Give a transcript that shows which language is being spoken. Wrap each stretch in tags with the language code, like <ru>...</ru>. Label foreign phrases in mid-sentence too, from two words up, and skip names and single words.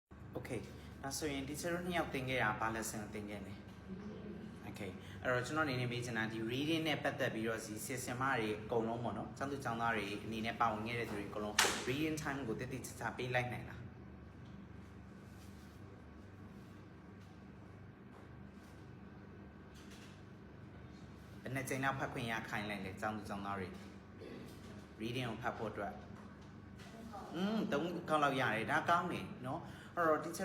<en>Okay. Now so in teacher</en> <my>နှစ်ယောက်သင်ခဲ့တာဘာ lesson သင်ခဲ့လဲ Okay. အဲ့တော့ကျွန်တော်အနေနဲ့မေးချင်တာဒီ reading နဲ့ပတ်သက်ပြီးတော့ဒီ system တွေအကုန်လုံးပေါ့နော်။ကျောင်းသူကျောင်းသားတွေအနေနဲ့ပါဝင်ခဲ့တဲ့သူတွေအကုန်လုံး</my> <en>reading time</en> <my>ကိုတည်တည်ချာချာပေးလိုက်နိုင်လား။ဘယ်နဲ့ချိန်လောက်ဖတ်ခွင့်ရခိုင်းလိုက်လဲကျောင်းသူကျောင်းသားတွေ reading ကိုဖတ်ဖို့အတွက်3ခေါက်လောက်ရတယ်ဒါကောင်းတယ်နော်အဲ့တော့ teacher</my>